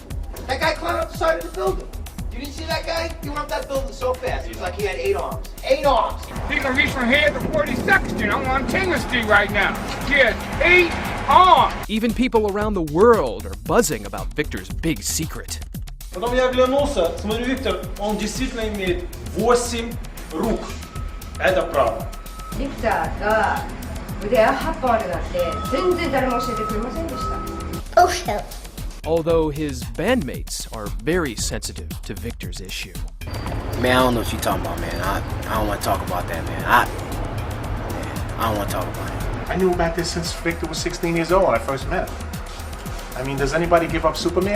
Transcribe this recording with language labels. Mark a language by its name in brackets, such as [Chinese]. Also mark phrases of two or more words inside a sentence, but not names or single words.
[English] That guy climbed up the side of the building. You didn't see that guy? He went up that building so fast. He was like he had 8 arms. 8 arms. He can reach from here to 42nd Street. I'm on Tingle Street right now. He has 8 arms. Even people around the world are buzzing about Victor's big secret. [Russian] Потом я оглянулся, смотрю, Виктор, он действительно имеет 8 рук. Это правда. [Japanese] Victor が腕8本あるなんて全然誰も教えてくれませんでした。 [English] Also. Although his bandmates are very sensitive to Victor's issue. Man, I don't know what you're talking about, man. I don't want to talk about that, man. I don't want to talk about it. I knew about this since Victor was 16 years old when I first met him. I mean, does anybody give up Superman?